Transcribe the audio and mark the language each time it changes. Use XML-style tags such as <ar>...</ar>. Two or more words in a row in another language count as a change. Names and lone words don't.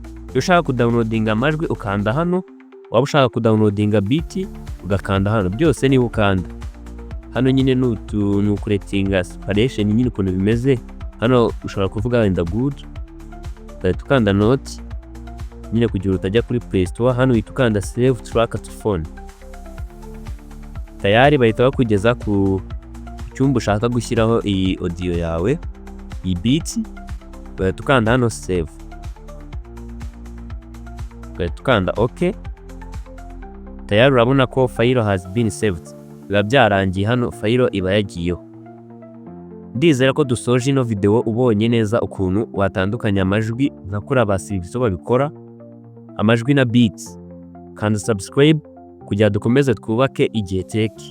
<rw>Iyo ushaka kudownloadinga amajwi ukanda hano, waba ushaka kudownloadinga beat ugakanda hano. Byose ni ukanda hano nyine. Ni ukuretinga separation nyine ukuntu bimeze. Hano ushobora kuvuga wenda good, ukanda note, nyine kugira utajya kuri Play Store. Hano uhita ukanda</rw> <en>save track to phone,</en> <rw>tayari bahita bakugeza ku cyumba ushaka gushyiraho iyi audio yawe, iyi beat. Bahita ukanda hano save, bahita ukanda OK. Tayari urabona ko</rw> <en>file has been saved,</en> <rw>biba byarangiye. Hano file iba yagiyeho. Ndizera ko dusoje ino video ubonye neza ukuntu watandukanya amajwi nka kuri aba Silvizo babikora, amajwi na beats. Kanda subscribe kugira dukomeze twubake IGIHE Tech.</rw>